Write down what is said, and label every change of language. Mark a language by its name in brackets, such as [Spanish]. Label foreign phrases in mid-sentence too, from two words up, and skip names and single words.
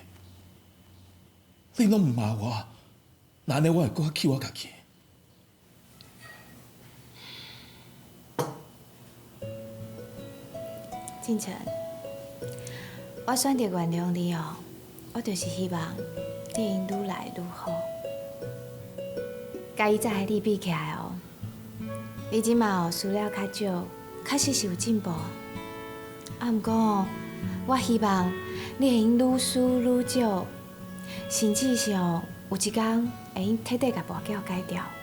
[Min Nan Chinese] 你拢唔骂我，那安尼我会搁较气我家己。进城，我选择原谅你哦，我就是希望你会愈来愈好。甲以前的你比起来哦，你即马哦输了较少，确实是有进步。啊，毋过哦，我希望你会用愈输愈少，甚至是哦有一天会用彻底甲跋筊改掉。